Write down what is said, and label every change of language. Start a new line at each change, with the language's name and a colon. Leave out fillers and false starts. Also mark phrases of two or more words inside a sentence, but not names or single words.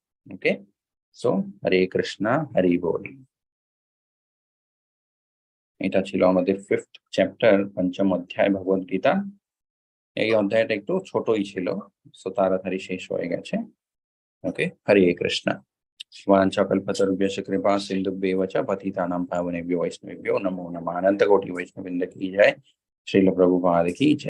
English: okay, so
Bangla: হরে কৃষ্ণা হরি বল। এটা ছিল আমাদের 5th চ্যাপ্টার, পঞ্চম অধ্যায় ভগবত গীতা। এই অধ্যায়টা একটু ছোটই ছিল, সো তাড়াতাড়ি শেষ হয়ে গেছে। ওকে, হরে কৃষ্ণা।
Sanskrit: वाञ्छाकल्पतरुभ्यश्च कृपा सिन्धुभ्येव च पतितानां पावनेभ्यो वैष्णवेभ्यो नमो नमः।
Hindi: अनंत कोटि वैष्णववृंद की जय। श्रील प्रभुपाद की जय।